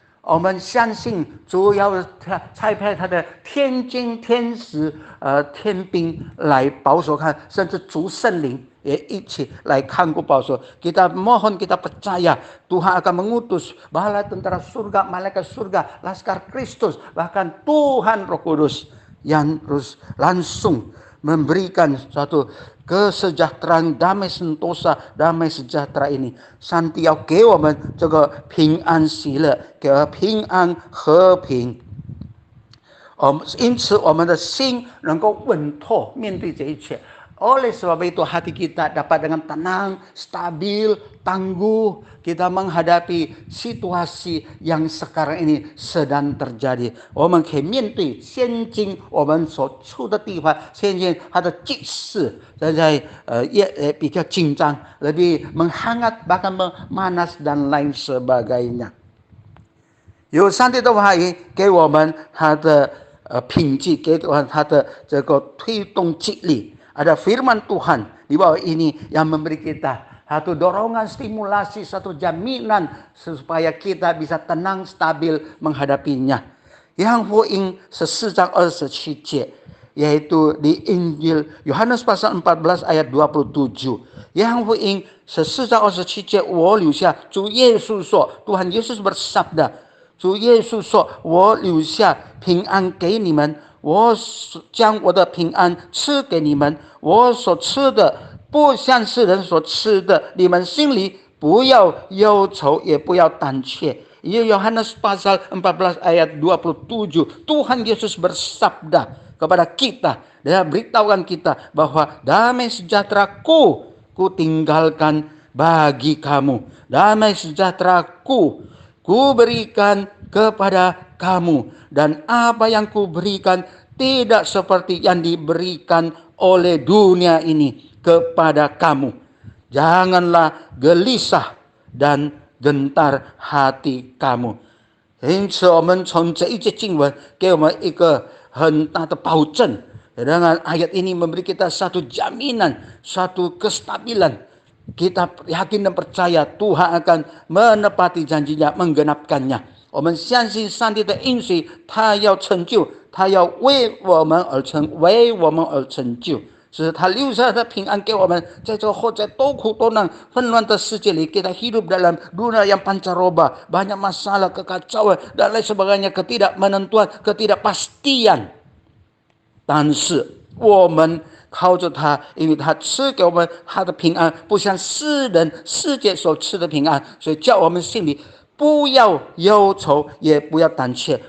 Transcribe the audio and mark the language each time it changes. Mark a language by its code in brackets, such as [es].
[zh] 我们相信主要差派他的天军天使、天兵来保守看，甚至主圣灵也一起来看顾保守. [id] Kita mohon, kita percaya Tuhan akan mengutus bala tentara surga, malaikat surga, laskar Kristus, bahkan Tuhan Roh Kudus yang terus langsung memberikan suatu kesejahteraan, damai sentosa, damai sejahtera ini. [zh] 上帝要给我们这个平安喜乐，给平安和平。因此我们的心能够稳妥面对这一切。 [id] Oleh sebab itu hati kita dapat dengan tenang, stabil, tangguh kita menghadapi situasi yang sekarang ini sedang terjadi. [zh] 我们可以面对现今我们所处的地方，现今它的局势也比较紧张, [id] lebih menghangat, bahkan memanas dan lain sebagainya. [zh] 有上帝的话语给我们他的品质，给我们他的这个推动激励。 [id] Ada firman Tuhan di bawah ini yang memberi kita satu dorongan, stimulasi, satu jaminan supaya kita bisa tenang, stabil menghadapinya. Yang [zh] 福音14章27节, [id] yaitu di Injil Yohanes pasal 14 ayat 27. [zh] Yang 福音14章27节我留下，主耶稣说， [id] Tuhan Yesus bersabda, [zh] 主耶稣说，我留下平安给你们，我将我的平安赐给你们，我所赐的不像世人所赐的，你们心里不要忧愁，也不要胆怯。 [id] Yohanes pasal 14 ayat 27, Tuhan Yesus bersabda kepada kita, dia beritahukan kita bahwa damai sejahteraku ku tinggalkan bagi kamu, damai sejahteraku ku berikan kepada kamu, dan apa yang ku berikan tidak seperti yang diberikan oleh dunia ini kepada kamu. Janganlah gelisah dan gentar hati kamu. [zh] 因此我们从这一节经文给我们一个很大的保证. [id] Dengan ayat ini memberi kita satu jaminan, satu kestabilan. Kita yakin dan percaya Tuhan akan menepati janjinya, menggenapkannya. [zh] 我们相信上帝的应许，他要成就，他要为我们而成，为我们而成就。是他留下的平安给我们，在这或者多苦多难纷乱的世界里， [id] kita hidup dalam dunia yang pancaroba, banyak masalah, kekacauan dan lain sebagainya, ketidakmenentuan, ketidakpastian. [zh] 但是我们靠着他，因为他赐给我们他的平安，不像世人世界所赐的平安，所以叫我们心里不要忧愁，也不要胆怯。